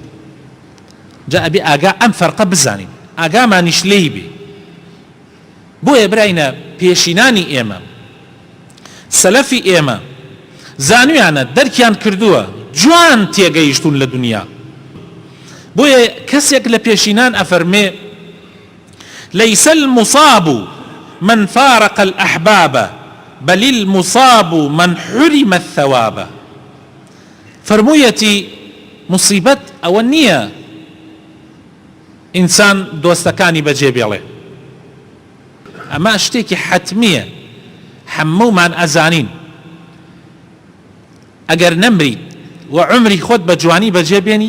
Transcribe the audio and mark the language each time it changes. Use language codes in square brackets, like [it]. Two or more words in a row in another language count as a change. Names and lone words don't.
[ckb] جا ئەبێ ئاگا ئەم فەرقە بزانین، ئاگامانیش لێی بێ. بۆیە براینە پێشینانی ئێمە سەلەفی ئێمە زانویانە دەرکیان کردووە جوان تێگەیشتون لە دنیا بۆیە کەسێک لە پێشینان ئەفەرمێ [ar] ليس المصاب من فارق الأحباب بل المصاب من حرم الثواب [ckb] فرموویەتی مصیبەت ئەوە نییە ئینسان دۆستەکانی بەجێ بێڵێ ئەمە شتێکی حەتمیە هەموومان ئەزانین ئەگەر نەمریت و عمری خۆت بە جوانی بەجێ بێنی